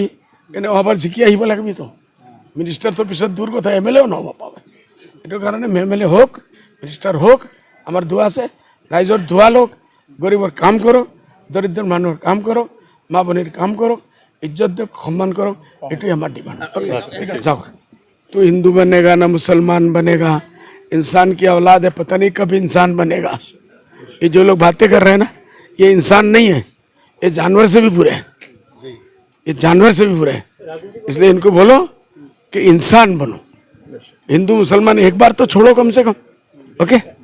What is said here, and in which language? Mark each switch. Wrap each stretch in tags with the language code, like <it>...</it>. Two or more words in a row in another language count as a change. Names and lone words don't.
<as>কিন্তু আবাৰ জিকি আহিব লাগিবতো। মিনিষ্টাৰটোৰ পিছত দূৰ কথা, MLA নহ'ব পাবে। এইটো কাৰণে MLA হোক, মিনিষ্টাৰ হোক, আমাৰ দোৱা আছে। ৰাইজৰ দোৱা লওক, গৰীবৰ কাম কৰক, দৰিদ্ৰ মানুহৰ কাম কৰক, মা ভনীৰ কাম কৰক, ইজ্জত দিয়ক, সন্মান কৰক। এইটোৱে আমাৰ ডিমাণ্ড। যাওক।</as> <hi>तो हिंदू बनेगा ना मुसलमान बनेगा, इंसान की औलाद है, पता नहीं कब इंसान बनेगा। ये जो लोग बातें कर रहे हैं ना, ये इंसान नहीं है, ये जानवर से भी बुरे हैं, ये जानवर से भी बुरे हैं। इसलिए इनको बोलो कि इंसान बनो। हिंदू मुसलमान एक बार तो छोड़ो कम से कम।</hi>